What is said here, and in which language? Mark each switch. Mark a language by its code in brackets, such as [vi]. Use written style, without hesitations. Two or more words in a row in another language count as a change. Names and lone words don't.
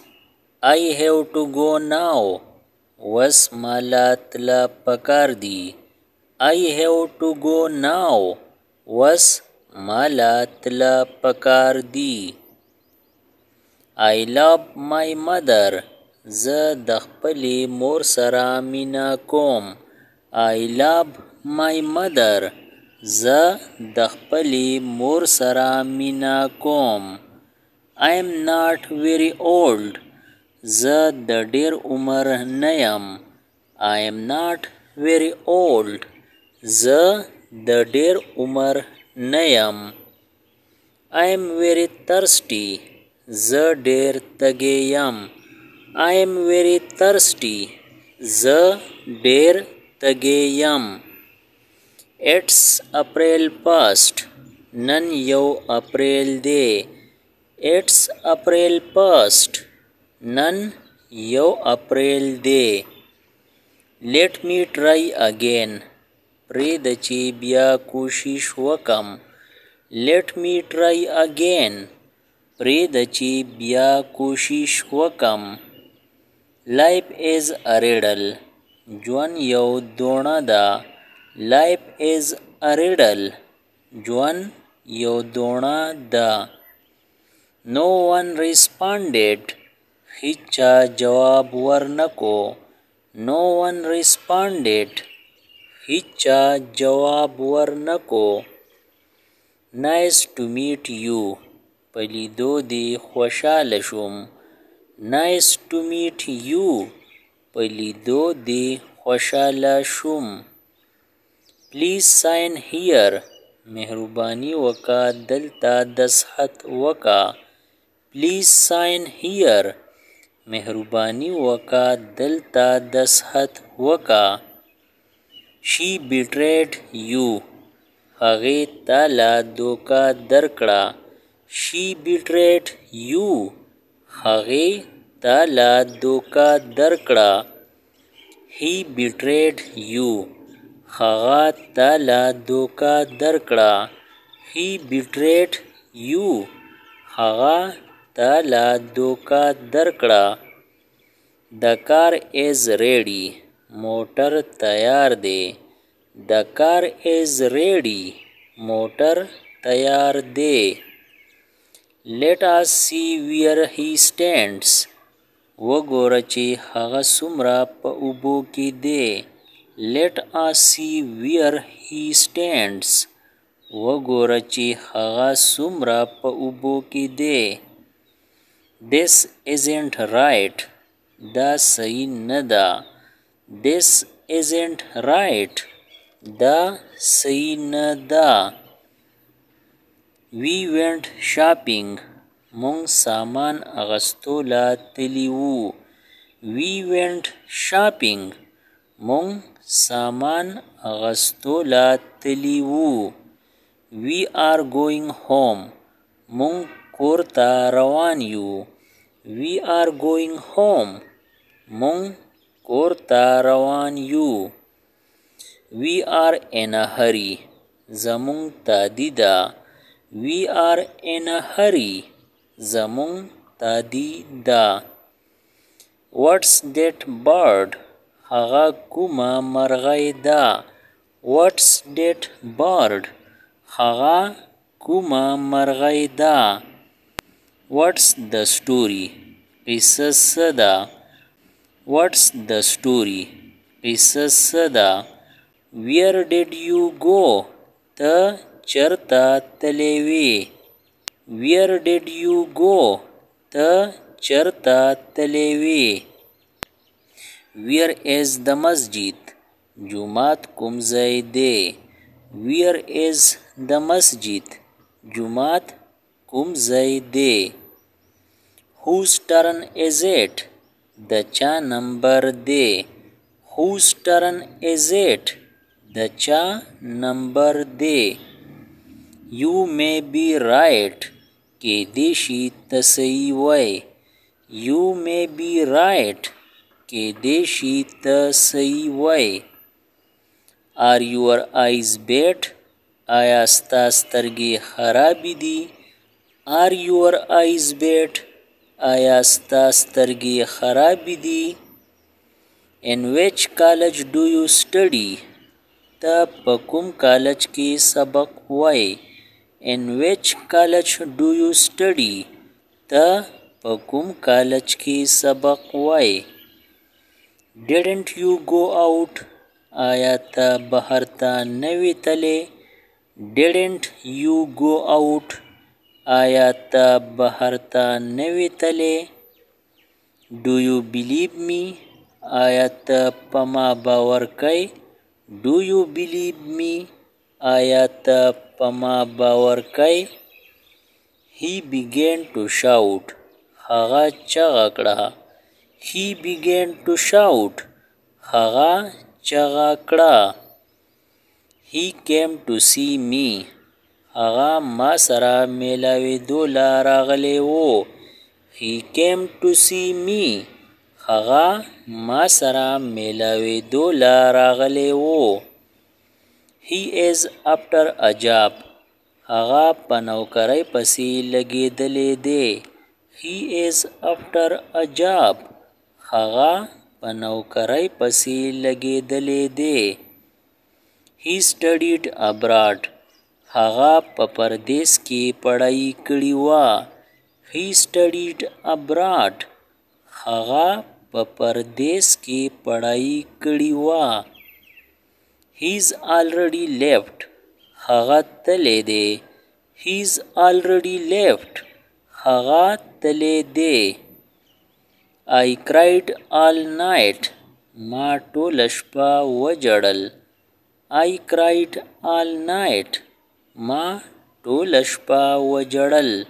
[en] I have to go now. Was malatla pakardi. I have to go now. Was malatla pakardi. I love my mother. [ps] زه د خپلې مور سره مینه کوم. [en] I love my mother. [ps] زه د خپلې مور سره مینه کوم. [en] I am not very old. [ps] زه د ډېر عمر نه یم. [en] I am not very old. [ps] زه د ډېر عمر نه یم. [en] I am very thirsty. [ps] زه ډېر تږی یم. [en] I am very thirsty. [ps] زه ډېر تږی یم. [en] It's April 1st. [ps] نن یو اپریل دی. [en] It's April 1st. [ps] نن یو اپریل دی. [en] Let me try again. [ps] پرېږده چې بیا کوشش وکم. [en] Let me try again. [ps] پرېږده چې بیا کوشش وکم. [en] Life is a riddle. [ps] ژوند یو دوړه ده. [en] Life is a riddle. [ps] ژوند یو دوړه ده. [en] No one responded. [ps] هیچا جواب ورنکو. [en] No one responded. [ps] هیچا جواب ورنکو. [en] Nice to meet you. [ps] په لیدو دې خوشحاله شوم. [en] Nice to meet you. [ps] په لیدو دې خوشحاله شوم. [en] Please sign here. [ps] مهرباني وکړه دلته دسخط وکړه. [en] Please sign here. [ps] مهرباني وکړه دلته دسخط وکړه. [en] She betrayed you. [ps] هغې تا له دوکه درکړه. [en] She betrayed you. [ps] هغې تا له دوکه درکړه. [en] He betrayed you. [ps] هغه تا له دوکه درکړه. [en] He betrayed you. [ps] هغه تا له دوکه درکړه. [en] The car is ready. [ps] موټر تیار دی. [en] The car is ready. [ps] موټر تیار دی. [en] Let us see where he stands. [ps] وګوره چې هغه څومره په اوبو کې دی. [en] Let us see where he stands. [ps] وګوره چې هغه څومره په اوبو کې دی. [en] This isn't right. [ps] دا صحیح نه ده. [en] This isn't right. [ps] دا صحیح نه ده. [en] We went shopping. [ps] مونږ سامان اغستو له تلي وو. [en] We went shopping. [ps] مونږ سامان اغستو له تلي وو. [en] We are going home. [ps] مونږ کور ته روان یو. [en] We are going home. [ps] مونږ کور ته روان یو. [en] We are in a hurry. [ps] زمونږ تادي ده. [en] We are in a hurry. [ps] زمونږ تادي ده. [en] What's that bird? [ps] هغه کومه مرغۍ ده. [en] What's that bird? [ps] هغه کومه مرغۍ ده. [en] What's the story? [ps] قصه څه ده. [en] What's the story? [ps] قصه څه ده. [en] Where did you go? [ps] ته چرته تللی وې. [en] Where did you go? [ps] ته چرته تللی وې. [en] Where is the masjid? [ps] جومات کوم ځای دی. [en] Where is the masjid? [ps] جومات کوم ځای دی. [en] Whose turn is it? [ps] د چا نمبر دی. [en] Whose turn is it? [ps] د چا نمبر دی. [en] You may be right. [ps] کېدای شي ته صحیح وای. [en] You may be right. [ps] کېدای شي ته صحیح وایې. [en] Are your eyes bad? [ps] آیا ستا سترګې خرابې دي؟ [en] Are your eyes bad? [ps] آیا ستا سترګې خرابې دي؟ [en] In which college do you study? [ps] ته په کوم کالج کې سبق وایې؟ [en] In which college do you study? [ps] ته په کوم کالج کې سبق وایې؟ [en] Didn't you go out? [ps] آیا ته بهر ته نه وې تللی؟ [en] Didn't you go out? [ps] آیا ته بهر ته نه وې تللی؟ [en] Do you believe me? [ps] آیا ته په ما باور کوې؟ [en] Do you believe me? [ps] آیا ته په ما باور کوې؟ [en] He began to shout. [ps] هغه چغه کړه. [en] He began to shout. [ps] هغه چغه کړه. [en] He came to see me. [ps] هغه ما سره میلاوېدو له راغلی و. [en] He came to see me. [ps] هغه ما سره میلاوېدو له راغلی و. [en] He is after a job. [ps] هغه په نوکرۍ پسې لګېدلی دی. [en] He is after a job. [ps] هغه په نوکرۍ پسې لګېدلی دی. [en] He studied abroad. [ps] هغه په پردیس کې پړهیي کړې وه. [en] He studied abroad. [ps] هغه په پردیس کې پړهیي کړې وه. [en] He's already left. [ps] هغه تللی دی. [en] He's already left. [ps] هغه تللی دی. [en] I cried all night. [ps] ما ټوله شپه وژړل. [en] I cried all night. [ps] ما ټوله شپه وژړل.